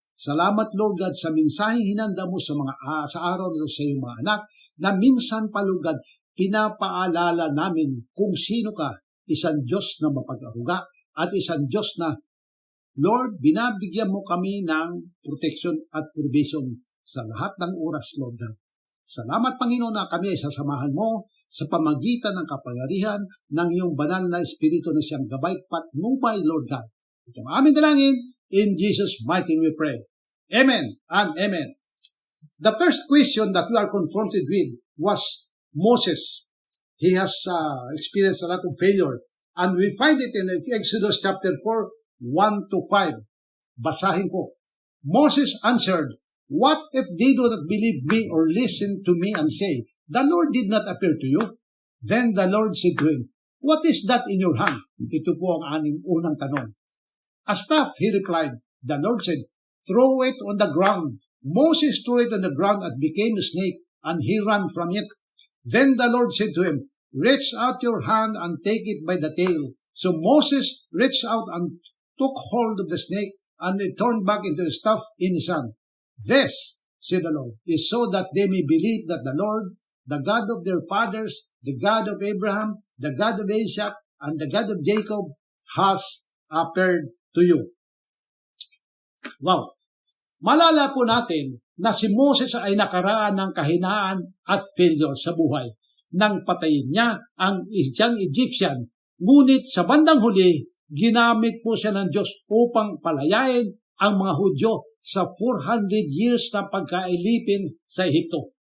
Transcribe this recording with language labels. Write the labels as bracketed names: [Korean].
[Filipino] Salamat, Lord God, sa mensaheng hinanda mo sa araw na sa iyong mga anak, na minsan pa, Lord God, pinapaalala namin kung sino ka, isang Diyos na mapag-aruga at isang Diyos na, Lord, binabigyan mo kami ng protection at provision sa lahat ng oras, Lord God. Salamat, Panginoon, na kami ay sasamahan mo sa pamagitan ng kapangyarihan ng iyong banal na Espiritu na siyang gabay patnubay, Lord God. Ito ang aming dalangin. [English] In Jesus' mighty name we pray. Amen and amen. The first question that we are confronted with was Moses. He has experienced a lot of failure. And we find it in Exodus chapter 4, 1-5. [Filipino] Basahin ko. [English] Moses answered, "What if they do not believe me or listen to me and say, 'The Lord did not appear to you'?" Then the Lord said to him, "What is that in your hand?" [Filipino] Ito po ang aming unang tanong. [English] "A staff," he replied. The Lord said, "Throw it on the ground." Moses threw it on the ground and became a snake, and he ran from it. Then the Lord said to him, reach out your hand and take it by the tail. So Moses reached out and took hold of the snake, and it turned back into a staff in his hand. This, said the Lord, is so that they may believe that the Lord, the God of their fathers, the God of Abraham, the God of Isaac, and the God of Jacob, has appeared to you. Wow! [Filipino] Malala po natin na si Moses ay nakaraan ng kahinaan at failure sa buhay nang patayin niya ang isang Egyptian. Ngunit sa bandang huli, ginamit po siya ng Diyos upang palayain ang mga Hudyo sa 400 years na pagkailipin sa Ehipto.